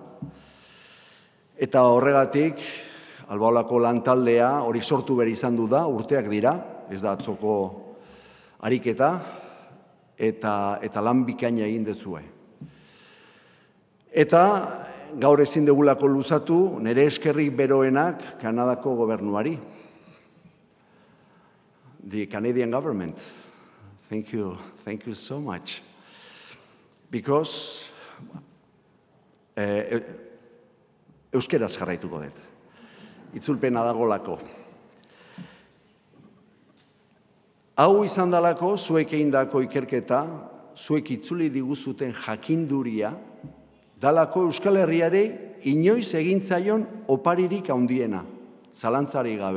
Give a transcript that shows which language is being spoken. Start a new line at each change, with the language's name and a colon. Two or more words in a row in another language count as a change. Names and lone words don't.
Basque: Eta horregatik, Albaolako lantaldea hori sortu behar izan du da, urteak dira, ez da atzoko ariketa, eta lan bikaina egin dezue. Eta gaur ezin degulako luzatu, nire eskerrik beroenak Kanadako gobernuari.
English: The Canadian government. Thank you so much. Because
Basque: euskeraz jarraituko dut. Itzulpena dagolako. Hau izan dalako, zuek egindako ikerketa, zuek itzuli diguzuten jakinduria, dalako Euskal Herriari inoiz egintzaion oparirik handiena, zalantzari gabe.